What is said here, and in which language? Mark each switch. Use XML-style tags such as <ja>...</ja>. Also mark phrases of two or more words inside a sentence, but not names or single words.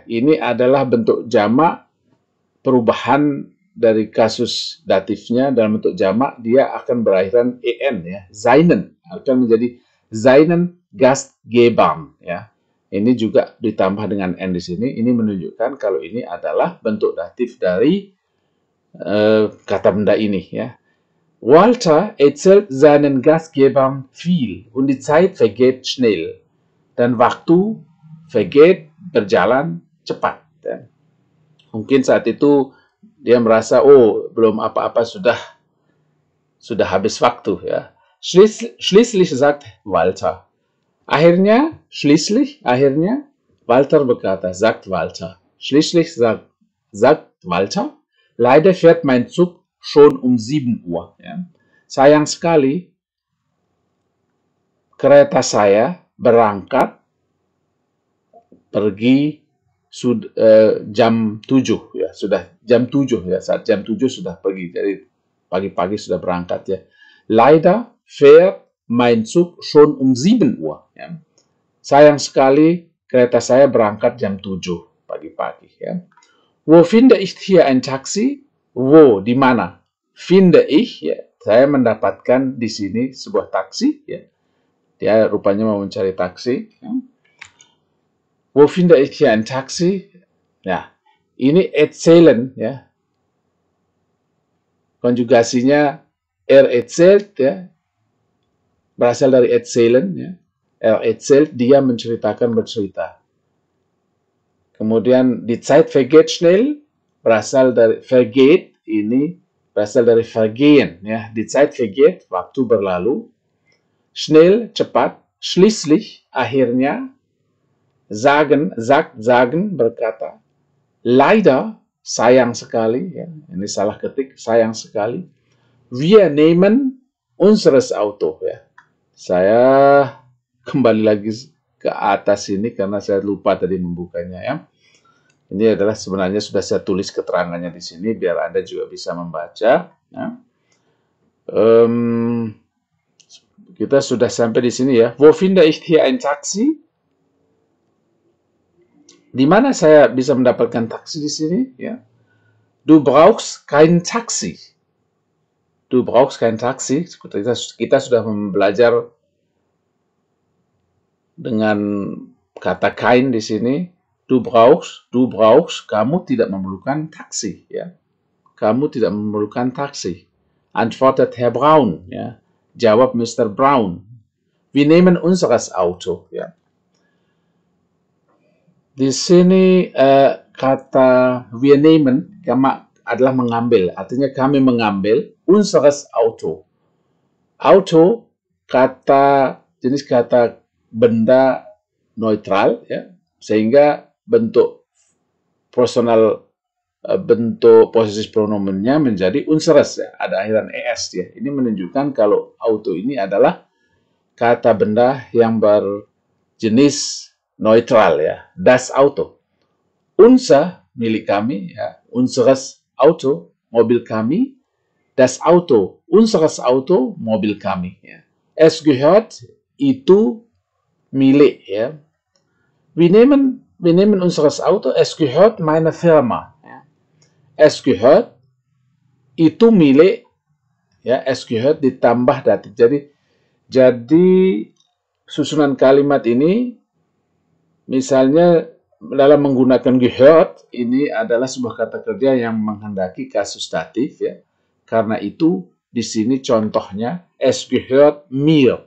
<id>Ini adalah bentuk jamak. Perubahan dari kasus datifnya dalam bentuk jamak, dia akan berakhiran en ya, seinen akan menjadi</id> <de>seinen Gastgebern</de> <id>ya. Ini juga ditambah dengan n di sini. Ini menunjukkan kalau ini adalah bentuk datif dari kata benda ini ya.</id> <de>Walter erzählt seinen Gastgebern viel und die Zeit vergeht schnell.</de> <id>Dan waktu vergeht berjalan cepat. Ya. Mungkin saat itu dia merasa, oh belum apa-apa sudah habis waktu ya.</id> <de>Schließlich sagt Walter.</de> <id>Akhirnya Walter berkata,</id> <de>sagt Walter. Schließlich sagt Walter, leider fährt mein Zug schon um 7 Uhr.</de> <id>Ya. Sayang sekali kereta saya berangkat pergi jam 7 ya, sudah jam 7 ya, saat jam 7 sudah pergi, jadi pagi-pagi sudah berangkat ya.</id> <de>Leider fährt mein Zug schon um 7 Uhr ya.</de> <id>Sayang sekali kereta saya berangkat jam 7 pagi-pagi ya.</id> <de>Wo finde ich hier ein Taxi? Wo,</de> <id>di mana?</id> <de>Finde ich</de> <id>ya, saya mendapatkan di sini sebuah taksi ya. Dia rupanya mau mencari taksi ya.</id> <de>Wo finde ich hier ein Taxi?</de> <id>Ya, ini erzählen ya. Konjugasinya erzählt ya. Berasal dari erzählen ya. Erzählt, dia menceritakan, bercerita.</id> <de>Kemudian die Zeit vergeht schnell,</de> <id>berasal dari vergeht, ini berasal dari vergehen ya.</id> <de>Die Zeit vergeht,</de> <id>waktu berlalu. Schnell, cepat. Schließlich, akhirnya. Sagen, berkata. Leider, sayang sekali. Ya. Ini salah ketik, sayang sekali.</id> <de>Wir nehmen unseres Auto.</de> <id>Ya. Saya kembali lagi ke atas ini karena saya lupa tadi membukanya. Ya. Ini adalah sebenarnya sudah saya tulis keterangannya di sini biar Anda juga bisa membaca. Ya. Kita sudah sampai di sini ya.</id> <de>Wo finde ich hier ein Taxi?</de> <id>Di mana saya bisa mendapatkan taksi di sini? Ya.</id> <de>Du brauchst kein Taxi. Du brauchst kein Taxi.</de> <id>Kita sudah belajar dengan kata kein di sini.</id> <de>Du brauchst,</de> <id>kamu tidak memerlukan taksi. Ya. Kamu tidak memerlukan taksi.</id> <de>Antwortet Herr Braun.</de> <id>Ya. Jawab Mr. Brown.</id> <de>Wir nehmen unseres Auto.</de> <id>Ya. Di sini kata</id> <de>wir nehmen</de> <id>adalah mengambil, artinya kami mengambil</id> <de>unseres Auto.</de> <id>Auto jenis kata benda neutral ya, sehingga bentuk personal bentuk posesif pronomennya menjadi unseres ya, ada akhiran es ya. Ini menunjukkan kalau auto ini adalah kata benda yang berjenis neutral ya,</id> <de>das Auto. Unser,</de> <id>milik kami ya,</id> <de>unseres Auto,</de> <id>mobil kami.</id> <de>Das Auto, unseres Auto,</de> <id>mobil kami ya.</id> <de>Es gehört,</de> <id>itu milik ya.</id> <de>Wir nehmen unseres Auto, es gehört meiner Firma. Ja. Es gehört,</de> <id>itu milik, ya,</id> <de>es gehört</de> <id>ditambah datif. Jadi susunan kalimat ini, misalnya dalam menggunakan gehört, ini adalah sebuah kata kerja yang menghendaki kasus datif, ya. Karena itu di sini contohnya</id> <de>es gehört mir.</de>